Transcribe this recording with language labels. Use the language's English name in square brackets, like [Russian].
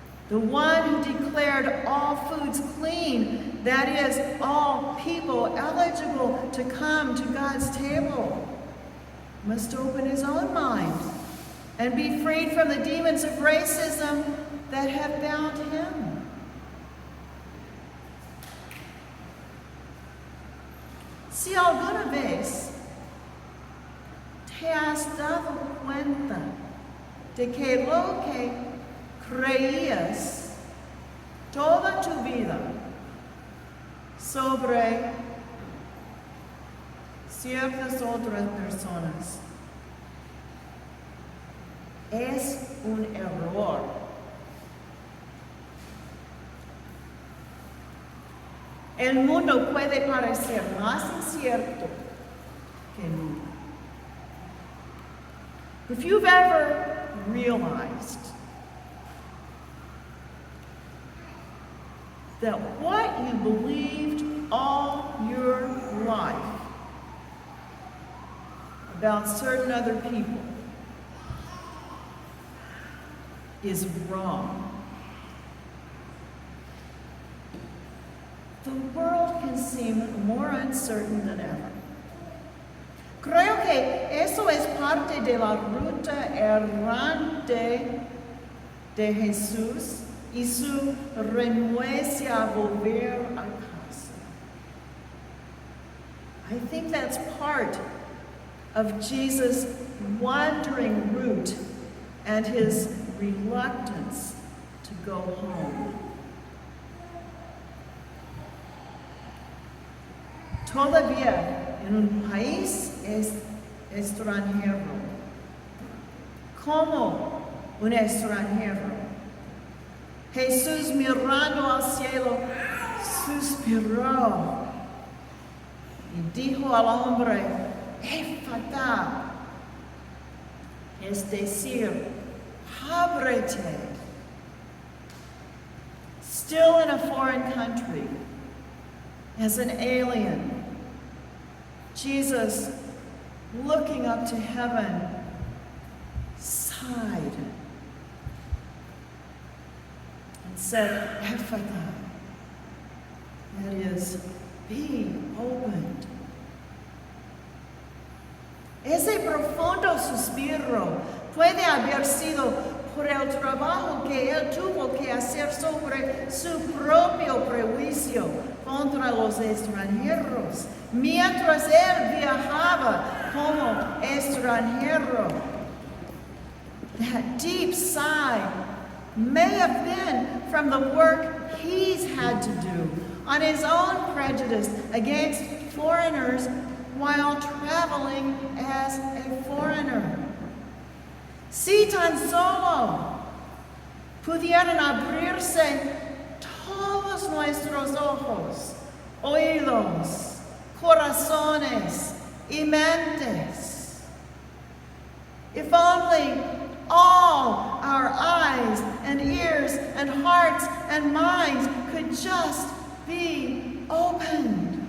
[English] The one who declared all foods clean, that is, all people eligible to come to God's table, must open his own mind and be freed from the demons of racism that have bound him. [Spanish] Si alguna vez te has dado cuenta de que lo que creías toda tu vida sobre ciertas otras personas es un error. El mundo puede parecer más incierto que nunca. [English] If you've ever realized that what you believed all your life about certain other people is wrong, the world can seem more uncertain than ever. [Spanish] Creo que eso es parte de la ruta errante de Jesús y su renuencia a volver a casa. [English] I think that's part of Jesus' wandering route and his reluctance to go home. [Spanish] Todavía en un país extranjero, como un extranjero, Jesús mirando al cielo suspiró y dijo al hombre, efectiva, es decir, ábrete. [English] Still in a foreign country, as an alien, Jesus, looking up to heaven, sighed and said, efectiva, that is, be opened. [Spanish] Ese profundo suspiro puede haber sido por el trabajo que él tuvo que hacer sobre su propio prejuicio contra los extranjeros, mientras él viajaba como extranjero. [English] That deep sigh may have been from the work he's had to do on his own prejudice against foreigners while traveling as a foreigner. [Spanish] Si tan solo pudieran abrirse todos nuestros ojos, oídos, corazones y mentes. [English] If only all our eyes and ears and hearts and minds could just be opened.